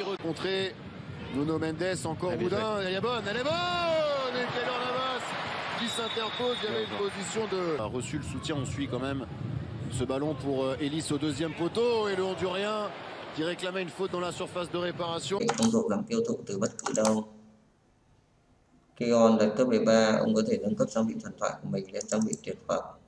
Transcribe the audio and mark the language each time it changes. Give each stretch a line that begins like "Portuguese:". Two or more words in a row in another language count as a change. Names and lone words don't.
French: Contré. Nuno Mendes encore boudin. Elle est bonne. Et Keylor Navas qui s'interpose. Il y avait une position de... A reçu le soutien. On suit quand même ce ballon pour Ellis au 2e poteau. Et le Hondurien qui réclamait une faute dans la surface de réparation.
Vietnamese: Công dụng làm tiêu thụ từ bất cứ đâu. Kion là cấp 13, ông có thể nâng cấp trang bị thần thoại của mình lên trang bị tuyệt phẩm.